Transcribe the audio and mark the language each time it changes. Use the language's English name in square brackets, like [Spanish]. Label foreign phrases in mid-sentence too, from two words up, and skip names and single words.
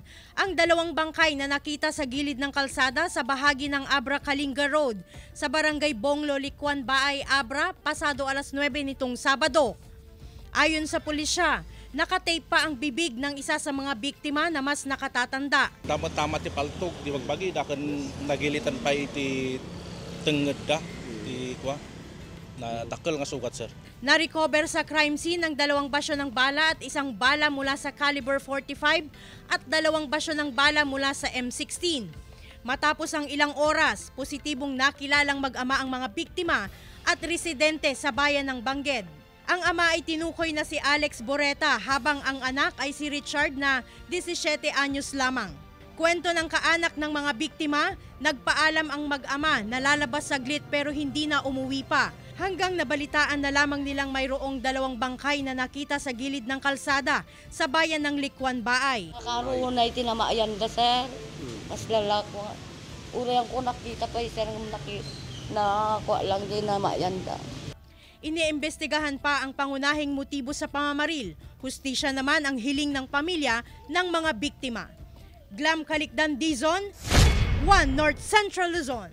[Filipino] Ang dalawang bangkay na nakita sa gilid ng kalsada sa bahagi ng Abra Kalinga Road sa Barangay Bonglo, Likuan Baay, Abra, pasado alas 9 nitong Sabado. Ayon sa pulisya, nakatape pa ang bibig ng isa sa mga biktima na mas nakatatanda. [Iloko] Tama-tama ti paltog, di magbagi, dakan nagilitan pa iti tenged da, di kwa. na dakkel nga sugat, sir. [Filipino] Na-recover sa crime scene ang 2 basyo ng bala at 1 bala mula sa caliber 45 at 2 basyo ng bala mula sa M16. Matapos ang ilang oras, positibong nakilalang mag-ama ang mga biktima at residente sa bayan ng Bangged. Ang ama ay tinukoy na si Alex Boreta habang ang anak ay si Richard na 17 anyos lamang. Kwento ng kaanak ng mga biktima, nagpaalam ang mag-ama na lalabas saglit pero hindi na umuwi pa. Hanggang nabalitaan na lamang nilang mayroong 2 bangkay na nakita sa gilid ng kalsada sa bayan ng Likwan Baay. [Iloko] Karoon na itinamayan da, sir. Mas lalako. Urayan ko nakita pa, sir, na kuha lang din na mayan da. [Filipino] Iniimbestigahan pa ang pangunahing motibo sa pamamaril. Hustisya naman ang hiling ng pamilya ng mga biktima. Glam Calicdan, Dizon, 1 North Central Luzon.